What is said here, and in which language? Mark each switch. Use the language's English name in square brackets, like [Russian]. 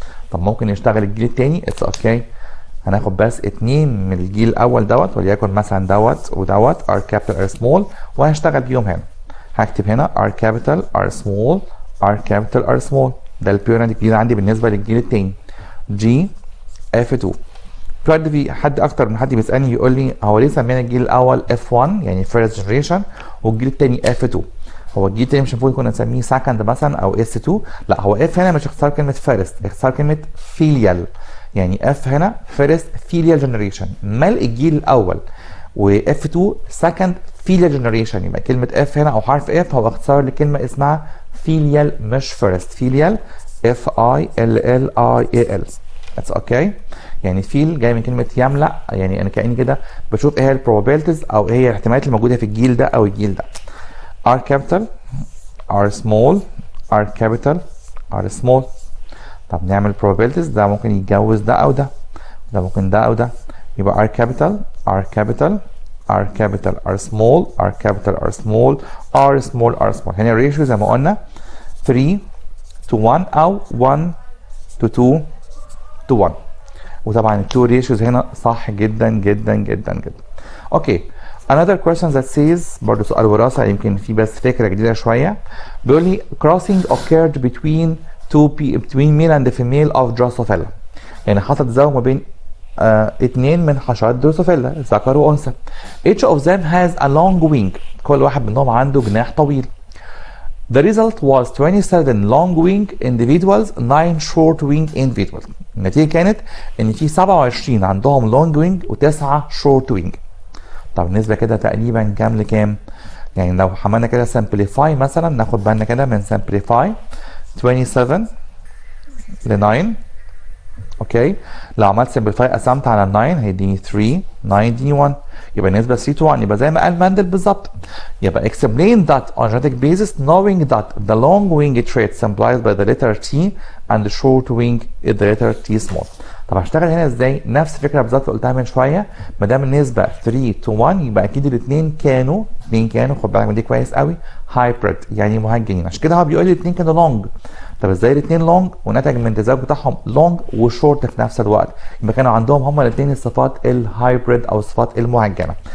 [Arabic] طب ممكن يشتغل الجيل التاني [English] it's okay. [Arabic] هناخد بس 2 من الجيل الأول دوت وليكن مثلا دوت ودوت R capital R small وهشتغل بيهم هنا. هكتب هنا [English] R capital R small R capital R small. [Arabic] ده البيرنت الجديد عندي بالنسبة للجيل التاني. G F2. في حد اكتر من حد بيسالني يقول لي هو ليه سمينا الجيل الاول F1 يعني first generation والجيل الثاني F2؟ هو الجيل الثاني مش المفروض كنا نسميه second مثلا او S2؟ لا، هو F هنا مش اختصار كلمه first، اختصار كلمه filial. يعني F هنا first filial generation مال الجيل الاول، و F2 second filial generation. يبقى كلمه F هنا او حرف F هو اختصار لكلمه اسمها filial مش first. [English] filial F-I-L-L-I-A-L. That's okay. [Arabic] يعني فيل جاي من كلمه يملا، يعني انا كاني كده بشوف ايه هي البروبابيلتيز او ايه هي الاحتمالات اللي موجوده في الجيل ده او الجيل ده. [English] R capital R small R capital R small. [Arabic] طب نعمل probabilities. ده ممكن يتجوز ده او ده، ده ممكن ده او ده. يبقى [English] R capital R capital R capital R small R capital R small R small R small. [Arabic] هنا الريشيو زي ما قلنا 3 to 1 او 1 to 2 to 1. وطبعا التو ريشيوز هنا صح جدا جدا جدا جدا. اوكي. [English] another question that says [Arabic] برضه سؤال وراثه يمكن في بس فكره جديده شويه. بيقول لي [English] crossing occurred between male and female of Drosophila. [Arabic] يعني حصل تزاوج ما بين اتنين من حشرات دروسوفيلا ذكر وانثى. [English] each of them has a long wing. [Arabic] كل واحد منهم عنده جناح طويل. [English] The result was 27 long wing individuals 9 short wing individuals. [Arabic] النتيجة كانت ان في 27 عندهم long wing و9 short wing. طب النسبة كده تقريبا كام لكام؟ يعني لو عملنا كده simplify مثلا ناخد بالنا كده من simplify 27 ل 9. اوكي. لو عملت simplify قسمت على 9 هيديني 3 9 يديني 1. يبقى النسبة 3 to 1. يبقى زي ما قال ماندل بالظبط. [English] يبقى explain that on genetic basis knowing that the long wing trait symbolized by the letter T and the short wing is the letter T small. [Arabic] طب هشتغل هنا ازاي؟ نفس الفكرة بالظبط اللي قلتها من شوية. ما دام النسبة 3 to 1 يبقى أكيد الاثنين كانوا خد بالك من دي كويس قوي hybrid يعني مهجنين. عشان كده هو بيقول لي الاثنين كانوا long. طب ازاي الاثنين لونج ونتج من التزاوج بتاعهم لونج وشورت في نفس الوقت؟ يبقى كانوا عندهم هما الاثنين الصفات الهايبريد او الصفات المهجنه.